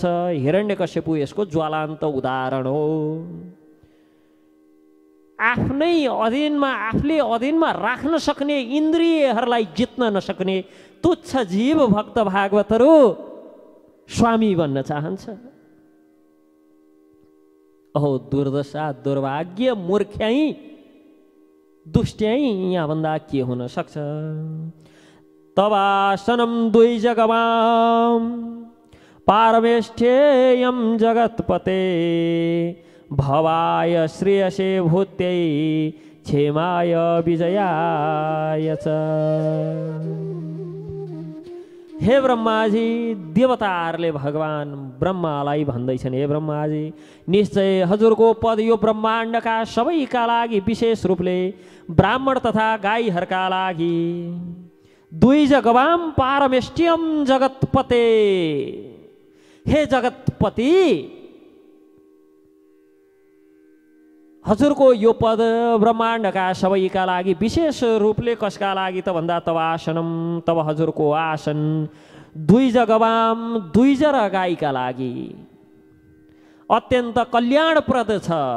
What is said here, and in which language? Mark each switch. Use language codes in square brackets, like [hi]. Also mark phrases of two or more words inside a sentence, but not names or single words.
[ne] हिरण्यकश्यपु यसको ज्वलन्त उदाहरण हो। आफ्नै अधीनमा आफूले अधीनमा राख्न सक्ने इन्द्रियहरूलाई जित्न नसक्ने तुच्छ जीव भक्त भागवतहरू स्वामी बन्न चाहन्छ। अहो दुर्दशा, दुर्भाग्य, मूर्ख्याई, दुष्ट्याई यहाँभन्दा के हुन सक्छ। [sa] तवासनं द्विजगवां पारमेष्ठेयं जगत्पते भवाय श्रेयसे भूत्यै क्षेमाय विजयाय च। [ne] हे ब्रह्माजी, देवताहरूले भगवान ब्रह्मालाई भन्दैछन्, हे ब्रह्माजी निश्चय हजुरको पद यो ब्रह्माण्डका सबैका लागि, विशेष रूपले ब्राह्मण तथा गाईहरूका लागि [sa] द्विजगवाम पारमेष्ठ्यम जगत्पते। [ne] हे जगत्पति, हजुरको यो पद ब्रह्माण्डका सबैका लागि, विशेष रूपले कसका लागि त भन्दा तवासनम, तब हजुरको आसन द्विजगवाम, द्विज र गाईका लागि अत्यन्त कल्याणप्रद छ।